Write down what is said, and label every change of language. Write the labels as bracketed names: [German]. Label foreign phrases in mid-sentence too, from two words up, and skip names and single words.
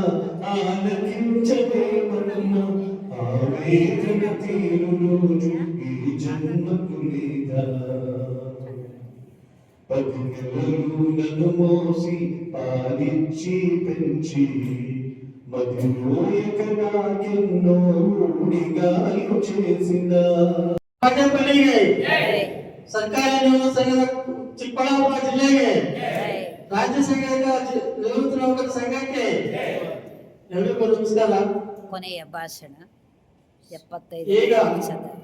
[Telugu] ఆలకించలేమమ్మ ఆవేదన తీరు రోజు ఈ జన్మకు లేదా పదికెలలు నన్ను మోసి పాలిచ్చి పెంచి మధురోయక నాకెన్నో ఉడిగాలు చేసిన [Kannada] ಪಟ್ಟಣಪಲ್ಲಿಗೆ ಸರ್ಕಾರಿ ನೌಕರ ಸಂಘದ ಚಿಕ್ಕಬಳ್ಳಾಪುರ ಜಿಲ್ಲೆಗೆ ರಾಜ್ಯ ಸಂಘದ ನಿವೃತ್ತ ನೌಕರ ಸಂಘಕ್ಕೆ ಎಲ್ಲರಿಗೂ ನಮಸ್ಕಾರ. ಕೊನೆಯ ಭಾಷಣ 75 ಈಗ ವರ್ಷದ ಈ